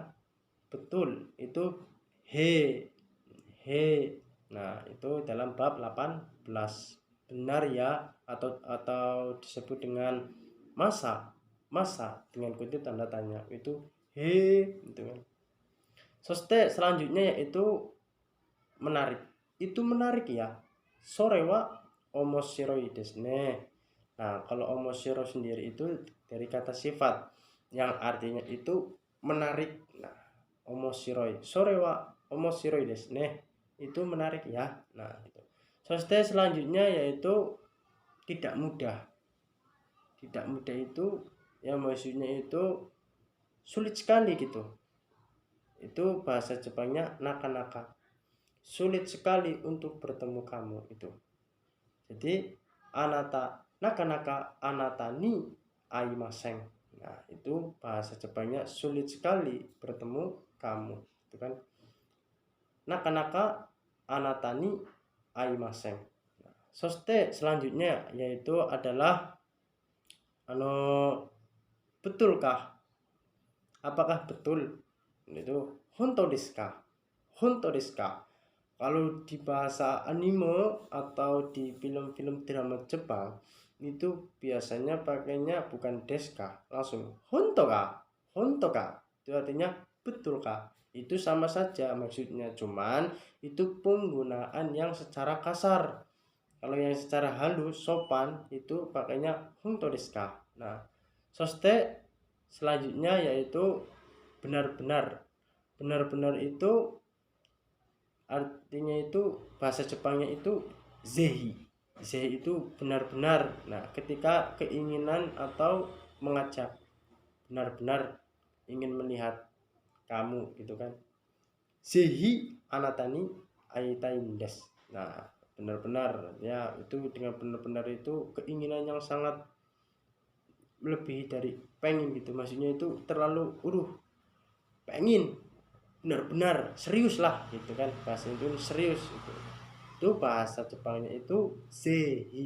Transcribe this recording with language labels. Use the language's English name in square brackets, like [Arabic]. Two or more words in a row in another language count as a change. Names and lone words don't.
[Indonesian] Betul itu he. Nah, itu dalam bab 18. Benar ya atau disebut dengan masa dengan kutip tanda tanya itu he gitu kan. Selanjutnya yaitu menarik. Itu menarik ya. [Japanese] それは面白いですね. [Indonesian] Nah, kalau omoshiro sendiri itu dari kata sifat yang artinya itu menarik. Nah, omoshiroi. [Japanese] それは面白いですね. [Indonesian] Itu menarik ya. Nah, itu. Selanjutnya yaitu tidak mudah. Tidak mudah itu ya maksudnya itu sulit sekali gitu. Itu bahasa Jepangnya naka-naka. Sulit sekali untuk bertemu kamu itu. [Japanese] Jadi なかなかあなたに会いません. [Indonesian] Nah, itu bahasa Jepangnya sulit sekali bertemu kamu, itu kan. [Japanese] なかなかあなたに会いません. [Indonesian] Nah, selanjutnya yaitu adalah betulkah? Apakah betul? Itu [Japanese] 本当ですか? 本当ですか? [Indonesian] Kalau di bahasa anime atau di film-film drama Jepang itu biasanya pakainya bukan deska, langsung [Japanese] 本当か? 本当か? [Indonesian] Itu artinya betul kah? Itu sama saja maksudnya, cuman itu penggunaan yang secara kasar. Kalau yang secara halus sopan itu pakainya [Japanese] 本当ですか? [Indonesian] Nah, selanjutnya yaitu benar-benar. Benar-benar itu artinya itu bahasa Jepangnya itu zehi. Zehi itu benar-benar. Nah, ketika keinginan atau mengajak, benar-benar ingin melihat kamu gitu kan. [Japanese] ぜひあなたに会いたいんです. [Indonesian] Nah, benar-benar ya, itu dengan benar-benar itu keinginan yang sangat melebihi dari pengen gitu. Maksudnya itu terlalu pengen benar-benar serius lah gitu kan, bahasa itu serius itu bahasa Jepangnya itu zehi.